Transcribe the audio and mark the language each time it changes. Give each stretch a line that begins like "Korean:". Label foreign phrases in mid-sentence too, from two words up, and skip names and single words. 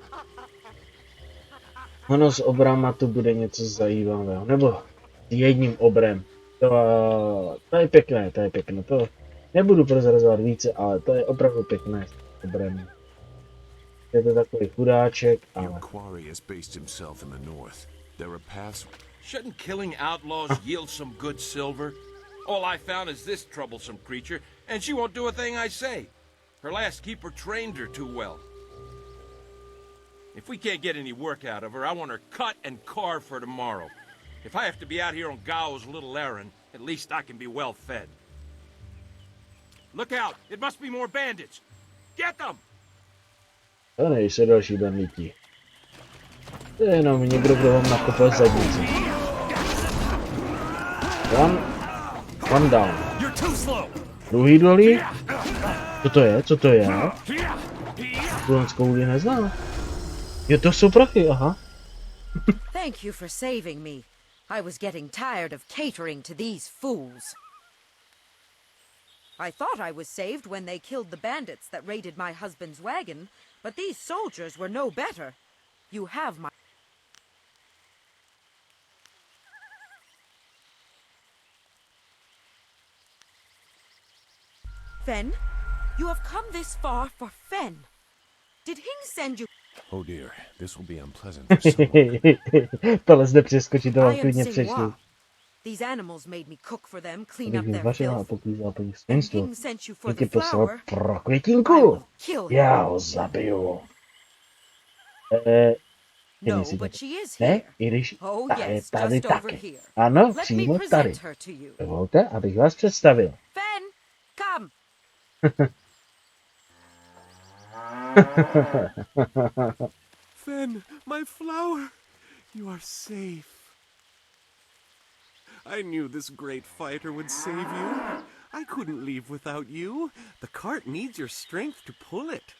Czech: Ono s obrama to bude něco zajímavého, nebo s jedním obrem. To je pěkné, to je pěkné. To nebudu prozrazovat více, ale to je opravdu pěkné s obrem. Je to takový chudáček, ale...
English: Shouldn't killing outlaws yield some good silver? All I found is this troublesome creature, and she won't do a thing I say. Her last keeper trained her too well. If we can't get any work out of her, I want her cut and carved for tomorrow. If I have to be out here on Gao's little errand, at least I can be well fed. Look out! It must be more bandits! Get them!
Czech: To nejsou další banditi. To je jenom někdo, kdo vám nakopal zadnici.
English: One down.
Czech: Druhý dolí? Co to je? Co to je? Tulenskou neznám. Jo, to jsou prachy, aha.
English: Thank you for saving me. I was getting tired of catering to these fools. I thought I was saved when they killed the bandits that raided my husband's wagon, but these soldiers were no better. You have my... Fen? You have come this far for Fen. Did Hing send you... Oh dear, this will be unpleasant for someone.
Czech: Tohle zde přeskočit, to vám klidně přečtu.
English: These animals made me cook for them, clean up their
Czech: Vařila a
English: filth.
Czech: poklízela po nich svinstvo.
English: King sent you for
Czech: Jen
English: the
Czech: tě poslal
English: flower.
Czech: pro květinku.
English: kill him.
Czech: Já ho zabiju.
English: No, but she is
Czech: Ne,
English: here.
Czech: i když
English: Oh
Czech: ta je
English: yes,
Czech: tady
English: just over
Czech: taky.
English: here.
Czech: Ano,
English: Let me
Czech: přímo tady.
English: present her to you.
Czech: Dovolte, abych vás představil.
English: Fen, come. Fen, my flower! You are safe. I knew this great fighter would save you. I couldn't leave without you. The cart needs your strength to pull it.